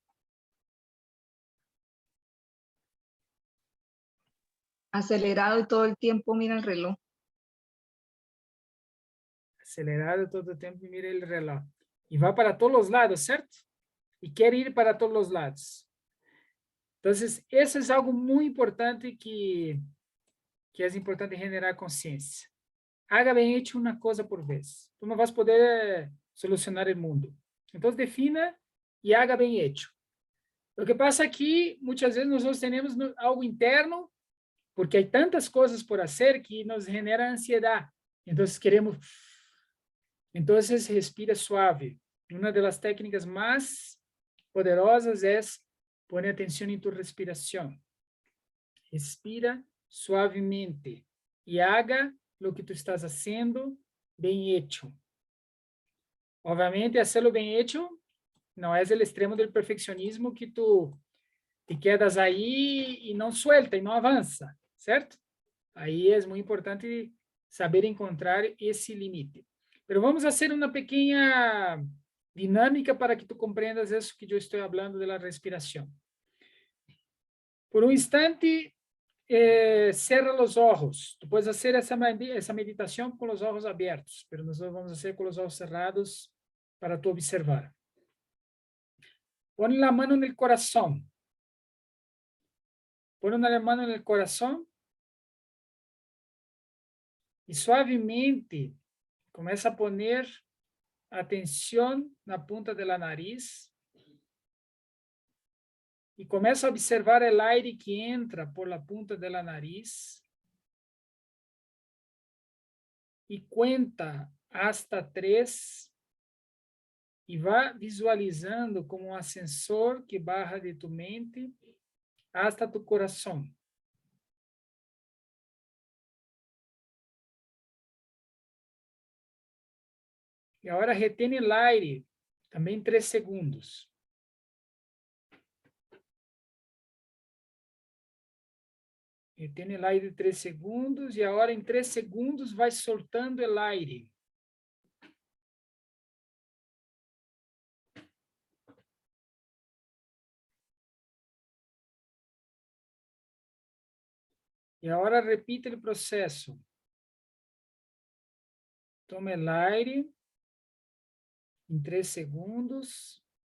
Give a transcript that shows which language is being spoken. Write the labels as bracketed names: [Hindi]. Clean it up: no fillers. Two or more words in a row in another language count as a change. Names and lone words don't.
[Spanish] Acelerado y todo el tiempo mira el reloj. Acelerado todo el tiempo y mira el reloj. Y va para todos los lados, ¿cierto? Y quiere ir para todos los lados. Entonces, eso es algo muy importante que es importante generar consciência. [Portuguese] Haga bem hecho uma coisa por vez. Tu não vais poder solucionar o mundo. Então, defina e haga bem hecho. O que passa aqui, muitas vezes, nós temos algo interno, porque há tantas coisas por fazer que nos genera ansiedade. Então, queremos... Então, respira suave. Uma das técnicas mais poderosas é pôr atenção em tu respiração. [Spanish] Respira suavemente e haga lo que tu estás haciendo bem hecho. [Portuguese] Obviamente, hacerlo bem hecho não é o extremo do perfeccionismo que tu te quedas aí e não suelta, e não avança, certo? Aí é muito importante saber encontrar esse limite. Mas vamos fazer uma pequena dinâmica para que tu compreendas isso que eu estou falando da respiração. [Spanish] Por um instante, cierra los ojos. Tú puedes hacer esa meditación con los ojos abiertos, pero nosotros vamos a hacer con los ojos cerrados para tú observar. Pon la mano en el corazón. Pon una mano en el corazón y suavemente comienza a poner atención en la punta de la nariz. [Portuguese] E começa a observar o aire [Spanish] que entra por la punta da nariz y cuenta hasta 3 y va visualizando como un ascensor que baja de tu mente hasta tu corazón. Y ahora retém el aire, también 3 segundos. [Portuguese] Retém [Spanish] el aire [Portuguese] 3 segundos e agora em 3 segundos vai soltando [Spanish] el aire. [Portuguese] E agora repita o processo. [Spanish] Toma el aire em 3 segundos.